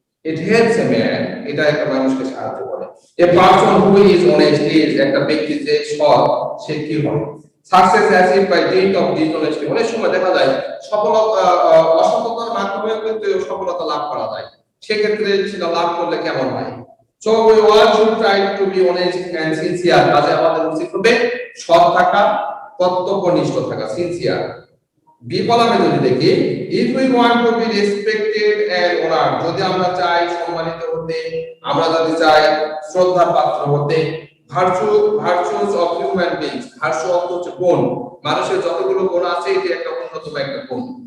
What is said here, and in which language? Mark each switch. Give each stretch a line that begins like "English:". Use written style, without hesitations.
English: it helps a man,
Bangla: এটা একটা মানুষকে সাহায্য করে।
English: a person who is honest is,
Bangla: একটা ব্যক্তি যে সৎ সে কি হয়।
English: success achieved by deed of dishonesty,
Bangla: অনেক সময় দেখা যায় সফলতা অসততার মাধ্যমে কিন্তু সফলতা লাভ করা যায়, সেক্ষেত্রে সেটা লাভ করলে কেমন হয়।
English: So we all should try to be honest and sincere,
Bangla: কাজে আমাদের উচিত হবে সৎ থাকা, কর্তব্যনিষ্ঠ থাকা, সিনসিয়ার। বি কলামে যদি দেখি,
English: if we want to be respected and honored,
Bangla: যদি আমরা চাই সম্মানিত হতে, আমরা যদি চাই শ্রদ্ধার পাত্র হতে,
English: virtues of human beings,
Bangla: virtue অর্থ হচ্ছে গুণ, মানুষের যতগুলো গুণ আছে এটি একটা অন্যতম একটা গুণ।